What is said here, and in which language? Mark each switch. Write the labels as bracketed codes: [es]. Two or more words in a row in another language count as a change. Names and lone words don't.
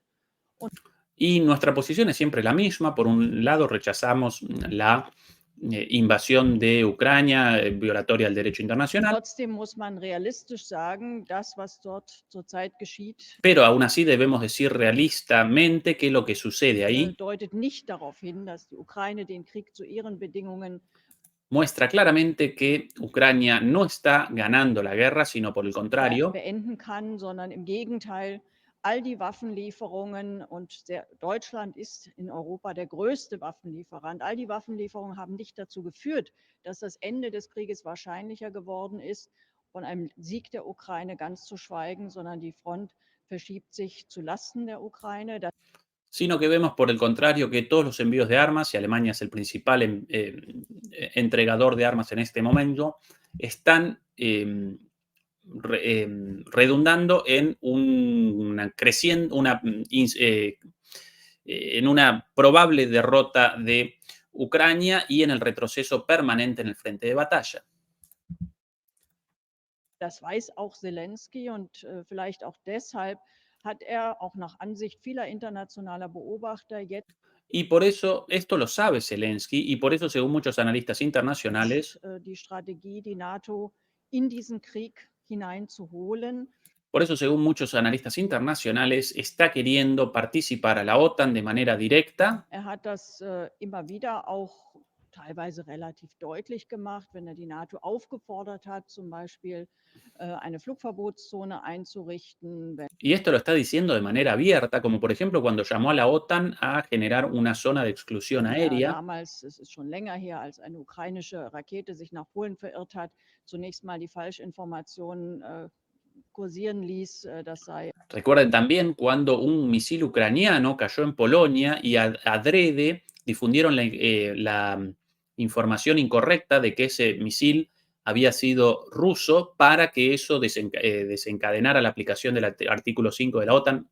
[es] Y nuestra posición es siempre la misma. Por un lado, rechazamos la invasión de Ucrania, violatoria del derecho internacional. [de] Trotzdem muss man realistisch sagen, das, was dort zurzeit geschieht, [es] Pero aún así debemos decir realistamente que lo que sucede ahí [de] deutet nicht darauf hin, dass die Ukraine den Krieg zu ihren Bedingungen [es] muestra claramente que Ucrania no está ganando la guerra, sino por el contrario, [de] beenden kann, sondern im Gegenteil, all die Waffenlieferungen, und Deutschland ist in Europa der größte Waffenlieferant, all die Waffenlieferungen haben nicht dazu geführt, dass das Ende des Krieges wahrscheinlicher geworden ist, von einem Sieg der Ukraine ganz zu schweigen, sondern die Front verschiebt sich zu Lasten der Ukraine. [es] sino que vemos por el contrario que todos los envíos de armas, y Alemania es el principal entregador de armas en este momento, están redundando en en una probable derrota de Ucrania y en el retroceso permanente en el frente de batalla. [de] Das weiß auch Zelensky und vielleicht auch deshalb hat auch nach Ansicht vieler internationaler Beobachter jetzt [es] Y por eso, esto lo sabe Zelensky, y por eso, según muchos analistas internacionales, [de] die Strategie, die NATO in diesen Krieg hineinzuholen. [es] Por eso, según muchos analistas internacionales, está queriendo participar a la OTAN de manera directa. [de] Hat das immer wieder auch teilweise relativ deutlich gemacht, wenn die NATO aufgefordert hat, zum Beispiel eine Flugverbotszone einzurichten. [es] Y esto lo está diciendo de manera abierta, como por ejemplo cuando llamó a la OTAN a generar una zona de exclusión aérea. [de] Damals, es ist schon länger her, als eine ukrainische Rakete sich nach Polen verirrt hat, zunächst mal die Falschinformationen kursieren ließ, das sei. [es] Recuerden también cuando un misil ucraniano cayó en Polonia y adrede difundieron la información incorrecta de que ese misil había sido ruso para que eso desencadenara la aplicación del artículo 5 de la OTAN.